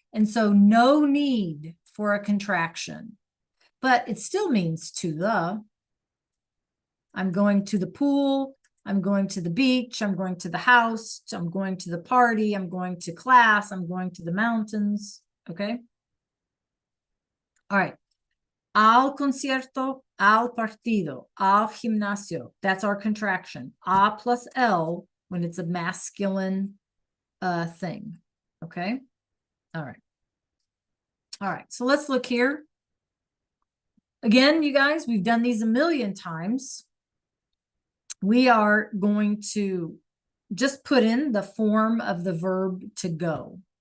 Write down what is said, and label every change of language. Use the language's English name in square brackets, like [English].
[English] And so no need for a contraction, but it still means to the. I'm going to the pool. I'm going to the beach. I'm going to the house. I'm going to the party. I'm going to class. I'm going to the mountains. Okay. All right. [Spanish] Al concierto, al partido, al gimnasio. [English] That's our contraction. A plus L when it's a masculine thing. Okay. All right. All right. So let's look here. Again, you guys, we've done these a million times. We are going to just put in the form of the verb to go.